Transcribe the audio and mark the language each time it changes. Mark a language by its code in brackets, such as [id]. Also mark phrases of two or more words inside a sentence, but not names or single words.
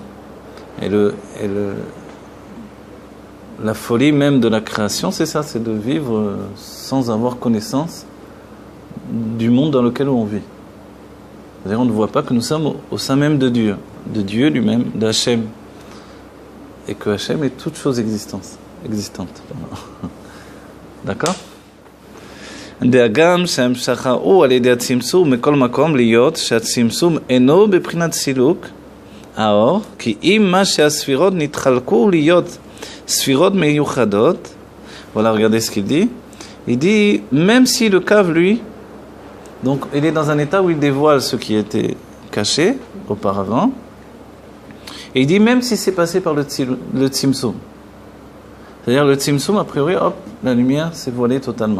[fr] Et la folie même de la création, c'est ça, c'est de vivre sans avoir connaissance du monde dans lequel on vit. C'est-à-dire, on ne voit pas que nous sommes au sein même de Dieu lui-même, de Hachem, et que Hachem est toute chose existante. D'accord? [he] דאגם שהמשכה הוא על ידי הצמצום מכל מקום להיות שהצמצום אינו בבחינת סילוק האור, כי אם מה שהספירות נתחלקו להיות ספירות מיוחדות, [fr] voilà, regardez ce qu'il dit. Il dit, même si le cave, lui, donc il est dans un état où il dévoile ce qui était caché auparavant, et il dit, même si c'est passé par le tzimtzum, c'est-à-dire le tzimtzum, a priori, hop, la lumière s'est voilée totalement.